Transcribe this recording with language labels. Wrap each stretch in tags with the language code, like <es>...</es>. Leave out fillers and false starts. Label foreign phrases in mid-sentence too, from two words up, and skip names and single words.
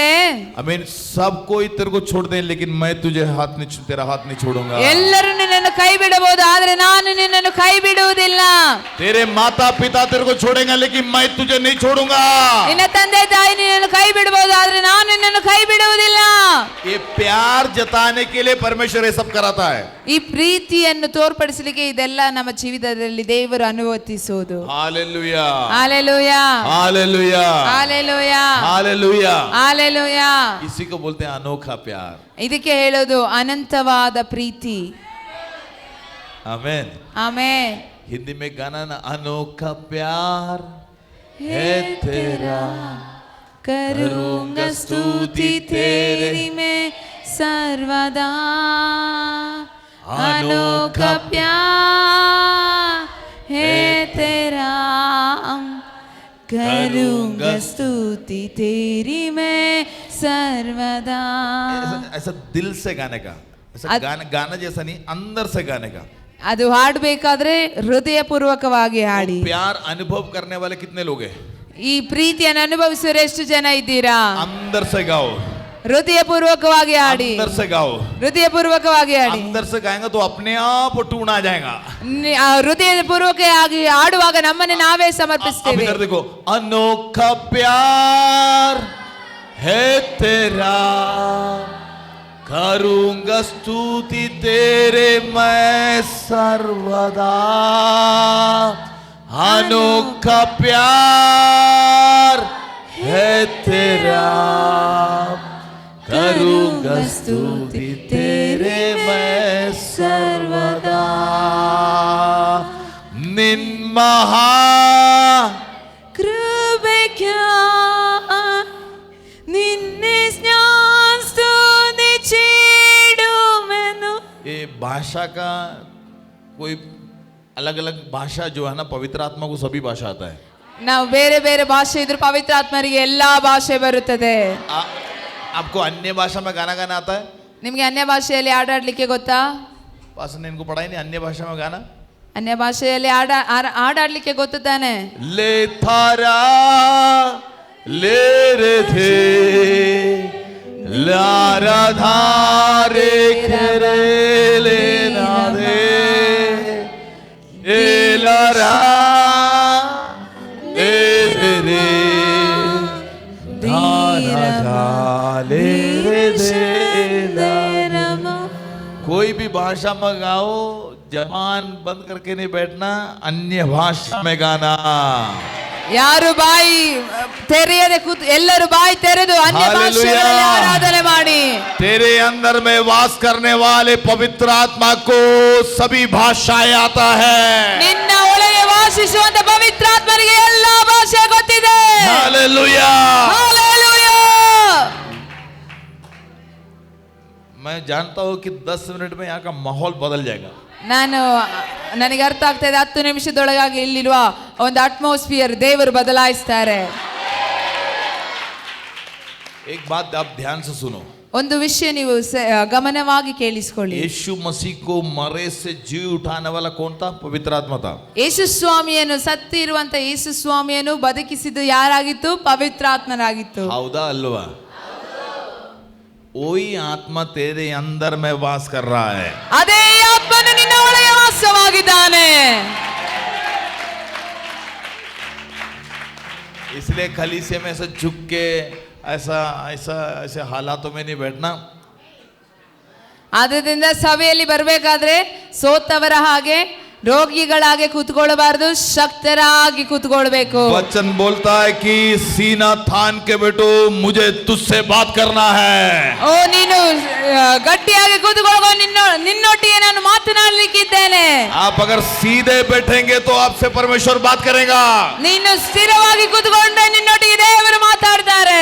<hi>अमीन सब कोई तेरे को छोड़ दे लेकिन मैं तुझे तेरा हाथ नहीं छोड़ूंगा.</hi> <kn>ಎಲ್ಲರೂ ನಿನ್ನನ್ನು ಕೈ ಬಿಡಬಹುದು, ಆದ್ರೆ ನಾನು ನಿನ್ನನ್ನು ಕೈ ಬಿಡುವುದಿಲ್ಲ.</kn> <hi>तेरे माता पिता तेरे को छोड़ेंगे लेकिन मैं तुझे नहीं छोड़ूंगा.</hi> <kn>ನಿನ್ನ ತಂದೆ ತಾಯಿ ನಿನ್ನನ್ನು ಕೈ ಬಿಡಬಹುದು, ಆದ್ರೆ ನಾನು ನಿನ್ನನ್ನು ಕೈ ಬಿಡುವುದಿಲ್ಲ.</kn> <hi>ये प्यार जताने के लिए परमेश्वर ये सब कराता है.</hi> <kn>ಈ ಪ್ರೀತಿಯನ್ನು ತೋರ್ಪಡಿಸಲಿಕ್ಕೆ ಇದೆಲ್ಲ ನಮ್ಮ ಜೀವಿತದಲ್ಲಿ ದೇವರು ಅನುಮತಿಸುವುದು.</kn> <hi>हालेलुया. हालेलुया. हालेलुया. हालेलुया. हालेलुया. हालेलुया. इसी को बोलते हैं अनोखा प्यार.</hi> <kn>ಇದಕ್ಕೆ ಹೇಳೋದು ಅನಂತವಾದ ಪ್ರೀತಿ.</kn> <hi>आमीन.</hi> <kn>ಆಮೆನ್.</kn> <hi>हिंदी में गाना ना, अनोखा प्यार है तेरा, करूंगा स्तुति तेरी मैं सर्वदा. अनोखा प्यार है तेरा, करूंगा स्तुति तेरी मैं सर्वदा. ऐसा दिल से गाने का, ऐसा गाना जैसा नहीं, अंदर से गाने का.</hi> <kn>ಅದು ಹಾಡಬೇಕಾದ್ರೆ ಹೃದಯ ಪೂರ್ವಕವಾಗಿ ಹಾಡಿ.</kn> <hi>प्यार अनुभव करने वाले कितने लोग हैं?</hi> <kn>ಈ ಪ್ರೀತಿಯನ್ನು ಅನುಭವಿಸುವ ಎಷ್ಟು ಜನ ಇದ್ದೀರಾ?</kn> <hi>अंदर से गाओ,</hi> <kn>ಹೃದಯ ಪೂರ್ವಕವಾಗಿ ಹಾಡಿ.</kn> <hi>अंदर से गाओ.</hi> <kn>ಹೃದಯ ಪೂರ್ವಕವಾಗಿ ಹಾಡಿ.</kn> <hi>अंदर से गाएंगे तो अपने आप टूट आ जाएगा.</hi> <kn>ಹೃದಯ ಪೂರ್ವಕವಾಗಿ ಹಾಡುವಾಗ ನಮ್ಮನ್ನು ನಾವೇ</kn> <hi>अब</hi> <kn>ಸಮರ್ಪಿಸ್ತೇವೆ.</kn> <hi>इधर देखो, अनोखा प्यार है तेरा, करूंगा स्तुति तेरे मैं सर्वदा. अनोखा प्यार है तेरा, करूंगा स्तुति तेरे मैं सर्वदा.</hi> <kn>ನಿನ್ನ ಮಹಾ ಕೃಪೆಗೆ ನಿನ್ನೆ ಸ್ನಾನ ಸ್ತುತಿಸಿಡುವೆನು.</kn> <hi>ये भाषा का कोई अलग अलग भाषा जो है ना, पवित्र आत्मा को सभी भाषा आता है.</hi> <kn>ನಾವು ಬೇರೆ ಬೇರೆ ಭಾಷೆ ಇದ್ರು ಪವಿತ್ರ ಆತ್ಮರಿಗೆ ಎಲ್ಲಾ ಭಾಷೆ ಬರುತ್ತದೆ.</kn> <hi>आपको अन्य भाषा में गाना गाना आता है?</hi> <kn>ನಿಮಗೆ ಅನ್ಯ ಭಾಷೆಯಲ್ಲಿ ಹಾಡಾಡ್ಲಿಕ್ಕೆ ಗೊತ್ತಾ?</kn> <hi>पास ने इनको पढ़ाई नहीं अन्य भाषा में गाना?</hi> <kn>ಅನ್ಯ ಭಾಷೆಯಲ್ಲಿ ಹಾಡಾಡ್ಲಿಕ್ಕೆ ಗೊತ್ತು ತಾನೆ? ले थारा ले रे थे लारा धारे खेरे ले ना दे रा ए रे रे धारा धाले रे दे ला।</kn> <hi>कोई भी भाषा में गाओ, जबान बंद करके नहीं बैठना, अन्य भाषा में गाना।</hi> <kn>ಯಾರು ಬಾಯಿ ತೆರೆಯದೆ ಕೂತು ಎಲ್ಲರೂ ಬಾಯಿ ತೆರೆದು ಅನ್ಯ ಭಾಷೆಗಳಲ್ಲಿ ಆರಾಧನೆ ಮಾಡಿ.</kn> <hi>तेरे अंदर में वास करने वाले पवित्र आत्मा को सभी भाषाएं आता है.</hi> <kn>ನಿನ್ನ ಒಳಗೆ ವಾಸಿಸುವಂತ ಪವಿತ್ರ ಆತ್ಮನಿಗೆ ಎಲ್ಲಾ ಭಾಷೆ ಗೊತ್ತಿದೆ.</kn> <hi>हालेलुया.</hi> <kn>ಹಾಲೆಲೂಯಾ.</kn> <hi>मैं जानता हूं कि 10 मिनट में यहाँ का माहौल बदल जाएगा.</hi> <kn>ನನಗೆ ಅರ್ಥ ಆಗ್ತಾ ಇದೆ 10 ನಿಮಿಷದೊಳಗಾಗಿ ಇಲ್ಲಿರುವ ಒಂದು ಅಟ್ಮಾಸ್ಫಿಯರ್ ದೇವರು ಬದಲಾಯಿಸ್ತಾರೆ.</kn> <hi>एक बात आप ध्यान से सुनो.</hi> <kn>ಒಂದು ವಿಷಯ ನೀವು ಗಮನವಾಗಿ ಕೇಳಿಸಿಕೊಳ್ಳಿ.</kn> <hi>यीशु मसीह को मरे से जी उठाने वाला कौन था? पवित्र आत्मा था.</hi> <kn>ಯೇಸು ಸ್ವಾಮಿಯನ್ನು ಸತ್ತಿರುವಂತ ಯೇಸು ಸ್ವಾಮಿಯನ್ನು ಬದುಕಿಸಿದ್ದು ಯಾರಾಗಿತ್ತು? ಪವಿತ್ರ ಆತ್ಮನಾಗಿತ್ತು. ಹೌದಾ ಅಲ್ವಾ?</kn> <hi>वही आत्मा तेरे अंदर में वास कर रहा है.</hi> <kn>ಅದೇ ಆತ್ಮನು ನಿನ್ನ ಒಳಗೆ ವಾಸವಾಗಿದ್ದಾನೆ.</kn> <hi>इसलिए खलीसे में ऐसे झुक के ऐसा ऐसा ऐसे हालातों में नहीं बैठना.</hi> <kn>ಆದ್ದರಿಂದ ಸಭೆಯಲ್ಲಿ ಬರಬೇಕಾದ್ರೆ ಸೋತವರ ಹಾಗೆ ರೋಗಿಗಳಾಗಿ ಕೂತ್ಕೊಳ್ಳಬಾರದು, ಶಕ್ತರಾಗಿ ಕೂತ್ಕೊಳ್ಬೇಕು.</kn> <hi>वचन बोलता है कि सीना थान के बेटो मुझे तुझसे बात करना है.</hi> <kn>ಓ ನೀನು ಗಟ್ಟಿಯಾಗಿ ಕೂತ್ಕೊಳ್ಳೋ, ನಿನ್ನೊಟ್ಟಿಗೆ ನಾನು ಮಾತನಾಡಲಿಕ್ಕಿದ್ದೇನೆ.</kn> <hi>आप अगर सीधे बैठेंगे तो आपसे परमेश्वर बात करेगा.</hi> <kn>ನೀನು ಸ್ಥಿರವಾಗಿ ಕೂತ್ಕೊಂಡ್ರೆ ನಿನ್ನೊಟ್ಟಿಗೆ ದೇವರು ಮಾತಾಡ್ತಾರೆ.</kn>